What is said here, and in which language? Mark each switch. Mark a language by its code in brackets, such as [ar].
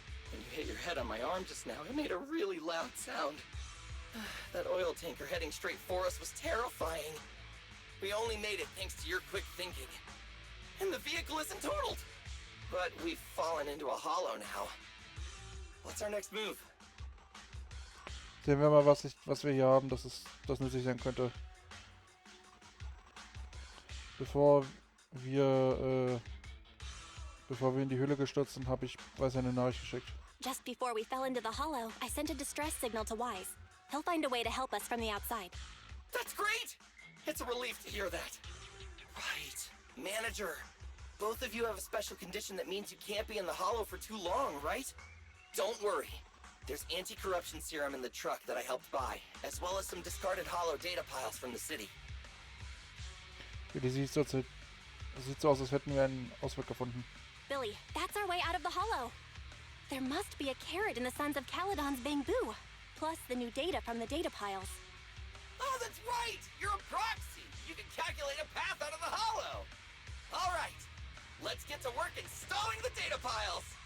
[en] When you hit your head on my arm just now, it made a really loud sound. That oil tanker heading straight for us was terrifying. We only made it thanks to your quick thinking. And the vehicle isn't totaled. But we've fallen into a hollow now. What's our next move? [de] Sehen wir mal, was wir hier haben, das nützlich sein könnte. Bevor wir in die Höhle gestürzt sind, habe ich Weiß eine Nachricht geschickt. [en] Just before we fell into the hollow, I sent a distress signal to Wise. He'll find a way to help us from the outside. That's great! It's a relief to hear that. Right. Manager, both of you have a special condition that means you can't be in the hollow for too long, right? Don't worry. There's anti-corruption serum in the truck that I helped buy, as well as some discarded hollow data piles from the city. [de] Die sieht so aus, als hätten wir einen Ausweg gefunden. [en] Billy, that's our way out of the hollow. There must be a carrot in the Sons of Caledon's bamboo, plus the new data from the data piles. Oh, that's right! You're a proxy! You can calculate a path out of the hollow! All right, let's get to work installing the data piles!